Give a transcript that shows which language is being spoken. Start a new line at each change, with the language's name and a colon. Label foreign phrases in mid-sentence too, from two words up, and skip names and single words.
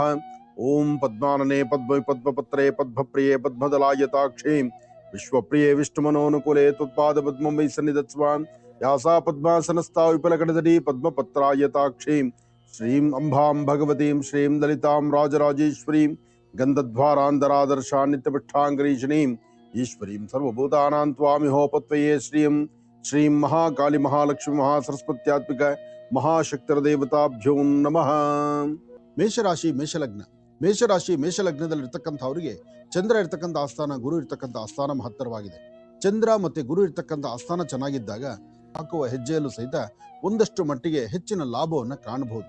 Sanskrit: ಓಂ ಪದ್ಮಾನನೆ ಪದ್ಮ ಪದ್ಮಪತ್ರೇ ಪದ್ಮಪ್ರಿಯೇ ಪದ್ಮದಲಾಯತಾಕ್ಷೇ ವಿಶ್ವಪ್ರಿಯೇ ವಿಷ್ಣುಮನೋನುಕೂಲೆ ತ್ವತ್ಪಾದ ಪದ್ಮಂ ವೈ ಸನ್ನಿಧತ್ಸ್ವಾಂ. ಯಾಸಾ ಪದ್ಮಾಸನಸ್ಥಾ ವಿಪುಲಕಟತಟೀ ಪದ್ಮಪತ್ರಾಯತಾಕ್ಷೇ ಶ್ರೀಂ ಅಂಬಾಂ ಭಗವತೀಂ ಶ್ರೀಂ ಲಲಿತಾಂ ರಾಜರಾಜೇಶ್ವರೀಂ ಗಂಧದ್ವಾರಾಂಧರಾದರ್ಶಾ ನಿತ್ಯಪೃಷ್ಠಾಂಗರೀಷಣೀಂ ಈಶ್ವರೀಂ ಸರ್ವಭೂತಾನಾಂ ತ್ವಾಮಿಹೋಪತ್ವಯೇ ಶ್ರೀಂ. ಶ್ರೀಂ ಮಹಾಕಾಳಿ ಮಹಾಲಕ್ಷ್ಮಿ ಮಹಾಸರಸ್ವತ್ಯಾತ್ಮಿಕ ಮಹಾಶಕ್ತಿರದೇವತಾಭ್ಯೋ ನಮಃ.
Kannada: ಮೇಷರಾಶಿ ಮೇಷಲಗ್ನ. ಮೇಷರಾಶಿ ಮೇಷಲಗ್ನದಲ್ಲಿರ್ತಕ್ಕಂಥವರಿಗೆ ಚಂದ್ರ ಇರ್ತಕ್ಕಂಥ ಆಸ್ಥಾನ, ಗುರು ಇರ್ತಕ್ಕಂಥ ಆಸ್ಥಾನ ಮಹತ್ತರವಾಗಿದೆ. ಚಂದ್ರ ಮತ್ತೆ ಗುರು ಇರ್ತಕ್ಕಂಥ ಆಸ್ಥಾನ ಚೆನ್ನಾಗಿದ್ದಾಗ ಹಾಕುವ ಹೆಜ್ಜೆಯಲ್ಲೂ ಸಹಿತ ಒಂದಷ್ಟು ಮಟ್ಟಿಗೆ ಹೆಚ್ಚಿನ ಲಾಭವನ್ನು ಕಾಣಬಹುದು.